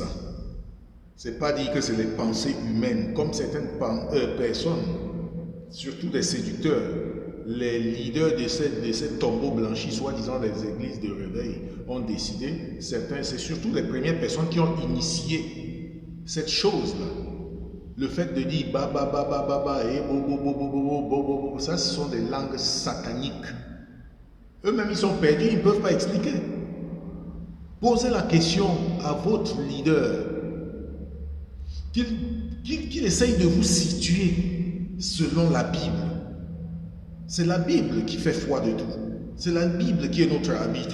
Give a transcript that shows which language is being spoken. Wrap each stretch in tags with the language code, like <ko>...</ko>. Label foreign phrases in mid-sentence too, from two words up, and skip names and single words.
<fr>C'est pas dire que c'est les pensées humaines, comme certaines personnes, surtout des séducteurs, les leaders de ces tombeaux blanchis, soi-disant des églises de réveil, ont décidé, certains, c'est surtout les premières personnes qui ont initié cette chose-là. Le fait de dire ba ba ba ba ba ba et bo bo bo bo bo bo bo bo, ça ce sont des langues sataniques. Eux-mêmes ils sont perdus, ils ne peuvent pas expliquer. Posez la question à votre leader, qu'il essaye de vous situer selon la Bible. C'est la Bible qui fait foi de tout. C'est la Bible qui est notre arbitre.</fr>